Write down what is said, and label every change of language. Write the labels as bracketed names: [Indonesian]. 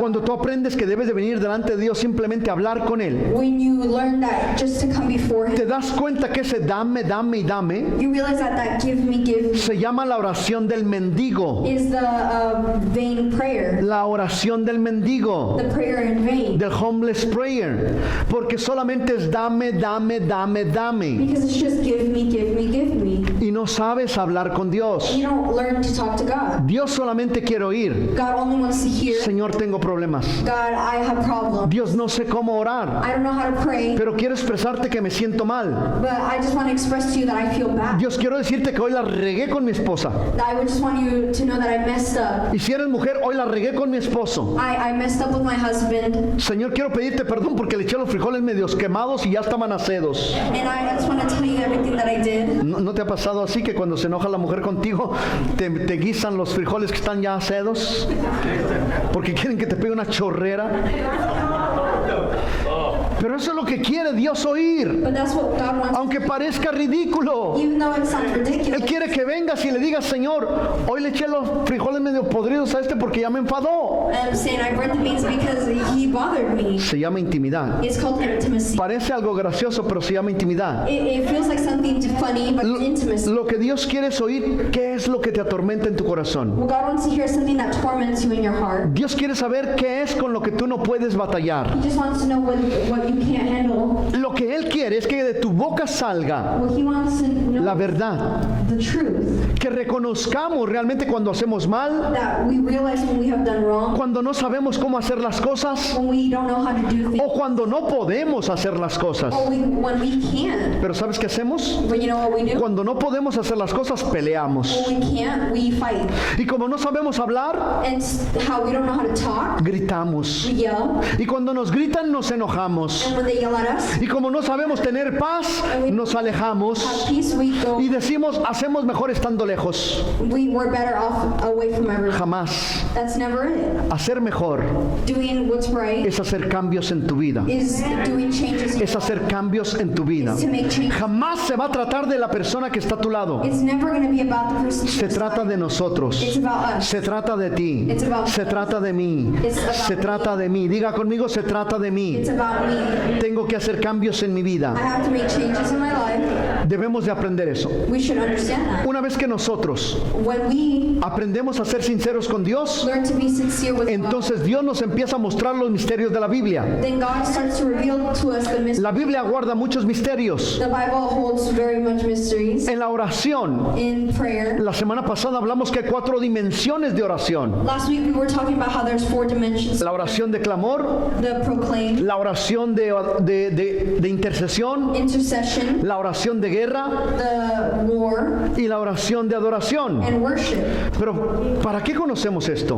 [Spanish] cuando tú aprendes que debes de venir delante de Dios simplemente a hablar con Él, [English] when you learn that just to come before [Spanish] te [English] Him, [Spanish] das cuenta que ese dame, dame y dame [English] you realize that give me [Spanish] se llama la oración del mendigo. [English] is the vain prayer, [Spanish] La oración del mendigo, [English] the prayer in vain, [Spanish] del [English] homeless prayer, [Spanish] porque solamente es dame, dame, dame, dame. [English] because it's just give me, give me, give me. [Spanish] Y no sabes hablar con Dios. [English] You don't learn to talk to God. [Spanish] Dios solamente quiere oír, [English] God only wants to hear, [Spanish] Señor, tengo problemas. [English] God, I have problems. [Spanish] Dios, no sé cómo orar, [English] I don't know how to pray, [Spanish] pero quiero expresarte que me siento mal. [English] but I just want to express to you that I feel bad. [Spanish] Dios, quiero decirte que hoy la regué con mi esposa. [English] I would just want you to know that I messed up. [Spanish] Y si eres mujer, hoy la regué con mi esposo. [English] I messed up with my husband, [Spanish] Señor, quiero pedirte perdón porque le eché los frijoles medios quemados y ya estaban acedos. [English] and I just want to tell you everything that I did. [Spanish] ¿No te ha pasado así que cuando se enoja la mujer contigo, te guisan los frijoles que están ya acedos? Porque quieren que te pegue una chorrera. Pero eso es lo que quiere Dios oír, [English] But that's what God wants, [Spanish] aunque parezca ridículo. [English] even though it sounds [Spanish] Él [English] ridiculous. [Spanish] quiere que vengas y le digas, Señor, hoy le eché los frijoles medio podridos a este porque ya me enfadó. [English] I'm saying I burned the beans because he bothered me. [Spanish] Se llama intimidad. [English] It's called intimacy. [Spanish] Parece algo gracioso, pero se llama intimidad. [English] It feels like something funny, but it's intimacy. [Spanish] Lo que Dios quiere es oír qué es lo que te atormenta en tu corazón. [English] What God wants to hear is something that torments you in your heart. [Spanish] Dios quiere saber qué es con lo que tú no puedes batallar. [English] He just wants to know what you can't handle. [Spanish] Lo que Él quiere es que de tu boca salga [English] What he wants to know [Spanish] la verdad. [English] the truth. [Spanish] Que reconozcamos realmente cuando hacemos mal, [English] That we realize when we have done wrong, [Spanish] cuando no sabemos cómo hacer las cosas [English] when we don't know how to do things, [Spanish] o cuando no podemos hacer las cosas. [English] or when we can. [Spanish] Pero ¿sabes qué hacemos? [English] But you know what we do? [Spanish] Cuando no podemos hacer las cosas, peleamos. [English] When we can't, we fight. [Spanish] Y como no sabemos hablar, [English] And how we don't know how to talk, [Spanish] gritamos. [English] we yell. [Spanish] Y cuando nos gritan, nos enojamos. [English] And when they yell at us, [Spanish] Y como no sabemos tener paz, nos alejamos. [English] have peace, we go. [Spanish] Y decimos, hacemos mejor estando lejos. [English] We're better off away from everyone. [Spanish] Jamás. [English] That's never it. [Spanish] Hacer mejor [English] Doing what's right [Spanish] es hacer cambios en tu vida. [English] is doing changes in [Spanish] Es [English] your [Spanish] hacer [English] life. [Spanish] cambios en tu vida. [English] Is to make changes. [Spanish] Jamás se va a tratar de la persona que está a tu lado. [English] It's never going to be about the person. [Spanish] Se trata de nosotros. [English] It's about us. [Spanish] Se trata de ti. [English] It's about [Spanish] Se trata de mí. It's about Se trata de mí. Diga conmigo, se trata de mí. [English] It's about me. [Spanish] Tengo que hacer cambios en mi [English] I [Spanish] vida. [English] have to make changes in my life. [Spanish] Debemos de aprender eso. [English] We should understand that. [Spanish] Una vez que nosotros [English] When we [Spanish] aprendemos a ser sinceros con Dios, [English] learn to be sincere with God, [Spanish] entonces Dios nos empieza a mostrar los misterios de la Biblia. [English] then God starts to reveal to us the mysteries. [Spanish] La Biblia guarda muchos misterios. [English] The Bible holds very much mysteries. [Spanish] En la oración, [English] In prayer, [Spanish] la semana pasada hablamos que hay 4 dimensiones de oración. [English] last week we were talking about how there's 4 dimensions. [Spanish] La oración de clamor, [English] The proclaim, [Spanish] la oración de intercesión, [English] intercession, [Spanish] la oración de guerra [English] the war, [Spanish] y la oración de adoración. [English] and worship. [Spanish] Pero ¿para qué conocemos esto?